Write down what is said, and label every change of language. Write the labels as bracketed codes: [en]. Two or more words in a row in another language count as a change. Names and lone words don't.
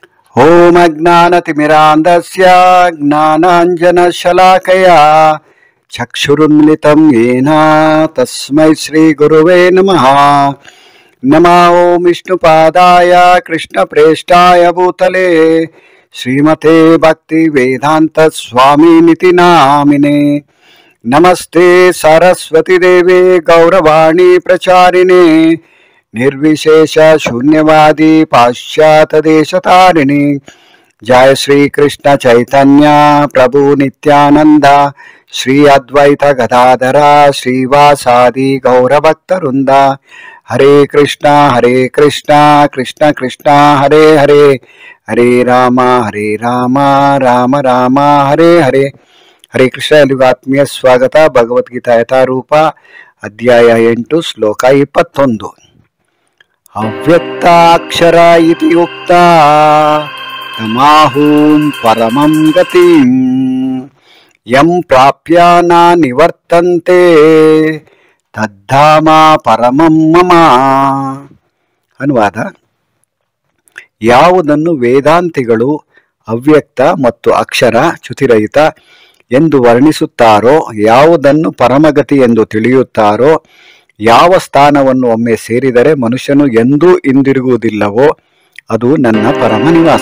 [sa] ಓಂ ಅಜ್ಞಾನತಿಮಿರಾಂಧಸ್ಯ ಜ್ಞಾನಾಂಜನಶಲಾಕಯಾ ಚಕ್ಷುರುನ್ಮಿಲಿತಂ ಯೇನ ತಸ್ಮೈ ಶ್ರೀ ಗುರುವೇ ನಮಃ. ನಮೋ ಓಂ ವಿಷ್ಣುಪಾದಾಯ ಕೃಷ್ಣಪ್ರೇಷ್ಠಾಯ ಭೂತಲೇ ಶ್ರೀಮತೆ ಭಕ್ತಿ ವೇದಾಂತ ಸ್ವಾಮಿನಿತಿ ನಾಮಿನೇ. ನಮಸ್ತೆ ಸರಸ್ವತಿ ದೇವಿ ಗೌರವಾಣಿ ಪ್ರಚಾರಿಣೆ ನಿರ್ವಿಶೇಷ ಶೂನ್ಯವಾದಿ ಪಾಶ್ಚಾತ್ಯ ದೇಶತಾರಿಣಿ. ಜಯ ಶ್ರೀ ಕೃಷ್ಣ ಚೈತನ್ಯ ಪ್ರಭು ನಿತ್ಯಾನಂದ ಶ್ರೀ ಅದ್ವೈತ ಗದಾಧರ ಶ್ರೀವಾಸಾದಿ ಗೌರಭಕ್ತವೃಂದ. ಹರೇ ಕೃಷ್ಣ ಕೃಷ್ಣ ಕೃಷ್ಣ ಹರೇ ಹರೇ, ಹರೇ ರಾಮ ರಾಮ ರಾಮ ಹರೇ ಹರೇ. ಹರೇ ಕೃಷ್ಣ. [kn] ಎಲ್ಲಿಗೂ ಆತ್ಮೀಯ ಸ್ವಾಗತ. ಭಗವದ್ಗೀತಾ ಯಥಾರೂಪ ಅಧ್ಯಾಯ 8 ಶ್ಲೋಕ 21. [sa] ಅವ್ಯಕ್ತಾಕ್ಷರ ಇತಿ ಉಕ್ತ ತಮಾಹೂಂ ಪರಮಂ ಗತಿಂ ಯಂ ಪ್ರಾಪ್ಯ ನ ನಿವರ್ತಂತೆ ತದ್ಧಾಮ ಪರಮಂ ಮಮ. [kn] ಅನುವಾದ: ಯಾವುದನ್ನು ವೇದಾಂತಿಗಳು ಅವ್ಯಕ್ತ ಮತ್ತು ಅಕ್ಷರ ಚ್ಯುತಿರಹಿತ ಎಂದು ವರ್ಣಿಸುತ್ತಾರೋ, ಯಾವುದನ್ನು ಪರಮಗತಿ ಎಂದು ತಿಳಿಯುತ್ತಾರೋ, ಯಾವ ಸ್ಥಾನವನ್ನು ಒಮ್ಮೆ ಸೇರಿದರೆ ಮನುಷ್ಯನು ಎಂದೂ ಹಿಂದಿರುಗುವುದಿಲ್ಲವೋ ಅದು ನನ್ನ ಪರಮ ನಿವಾಸ.